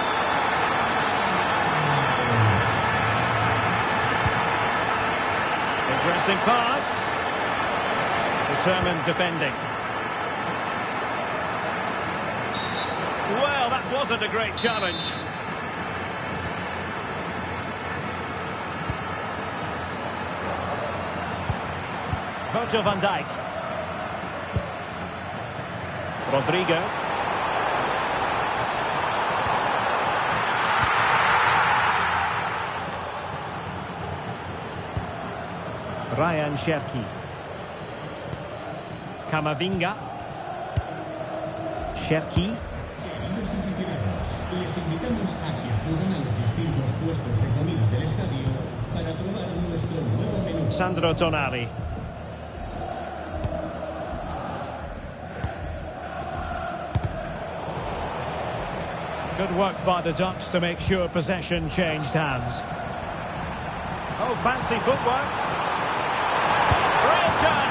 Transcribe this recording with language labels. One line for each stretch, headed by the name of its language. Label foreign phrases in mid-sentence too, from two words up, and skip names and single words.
English: Interesting pass. Determined defending. Well, that wasn't a great challenge. Virgil van Dijk. Rodrigo. Ryan Cherki. Camavinga. Cherki.
Spanish: Les invitamos a que acudan a los distintos puestos de comida del estadio para probar nuestro nuevo menú.
English: Sandro Tonali. Good work by the Ducks to make sure possession changed hands. Oh, fancy footwork. Real chance.